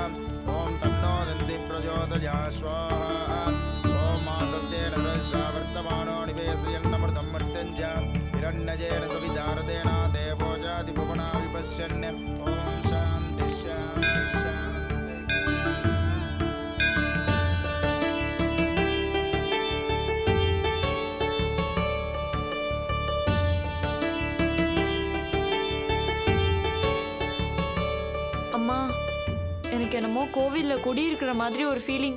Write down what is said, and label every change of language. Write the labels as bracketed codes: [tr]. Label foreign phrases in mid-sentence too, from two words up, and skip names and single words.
[sa] ओम तन्नो दन्ति प्रचोदयात् स्वाहा। ओम आसत्तेन रजसा वर्तमानो निवेशयन्नमृतं मर्त्यं च हिरण्यजेन सवितारतेन देवो जाति भुवना विपश्यन्। ओम शान्ति शान्ति शान्ति। [ta] அம்மா, எனக்கு என்னமோ கோவில்ல குடி இருக்கிற மாதிரி ஒரு ஃபீலிங்.